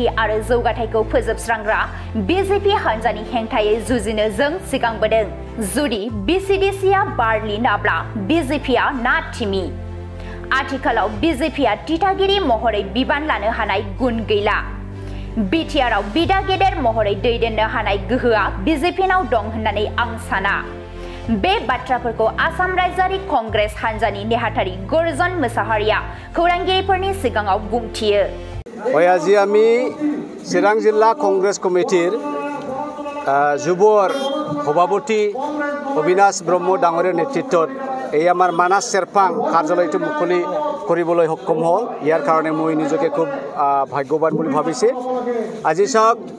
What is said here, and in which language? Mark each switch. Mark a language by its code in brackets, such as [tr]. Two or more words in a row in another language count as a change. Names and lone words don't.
[brx] आरो जौगाथायखौ फोजोबस्रांग्रा बीजेपी हानजानि हेंथायै जुजिनो जों सिगांबोदों जुदि बीसीडीसीआ बारलिनाब्ला बीजेपीआ ना थिमि आथिखालाव बीजेपीआ दिथागिरि महरै बिबान लानो हानाय गुन गैला बीटीआरआव बिदा गेदेर महरै दैदेननो हानाय गोहोआ बीजेपीनाव दं होननानै आं साना बे बाथ्राफोरखौ आसाम रायजोआरि कंग्रेस हानजानि नेहाथारि गर्जन मोसाहारिया खौरांगिरिफोरनि सिगाङाव बुंथियो [as] আজি আমি চিৰাং জিলা কংগ্ৰেছ কমিটিৰ যুৱৰ সভাপতি অবিনাশ ব্ৰহ্ম ডাঙৰীয়াৰ নেতৃত্বত এই আমাৰ মানাস চেৰপাং কাৰ্যালয়টো মুকলি কৰিবলৈ সক্ষম হ'ল ইয়াৰ কাৰণে মই নিজকে খুব ভাগ্যৱান বুলি ভাবিছে আজি চাওক